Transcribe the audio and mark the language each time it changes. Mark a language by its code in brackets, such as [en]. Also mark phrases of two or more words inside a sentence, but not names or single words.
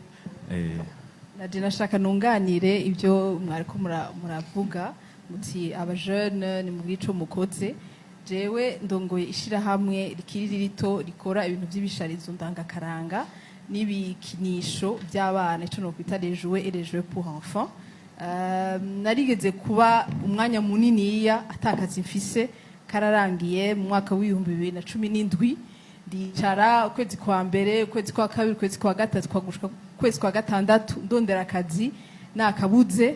[rn] Naje nashaka nunganire ibyo mwariko muravuga muti abajeune ni mu bico mukoze. Jewe ndongoye ishira hamwe rikiri rito rikora ibintu by'ibisharizo ndangakaranga n'ibikinisho by'abana ico no kwita [fr] les jouets et les jeux pour enfants. [rn] Narigeze kuba umwanya muniniya atakazi mfise kararangiye mu mwaka w'2017 ndicara ukwezi kwa mbere ukwezi kwa kabiri ukwezi kwa gatatu kwagushika ukwezi kwa gatandatu ndondera akazi nakabuze.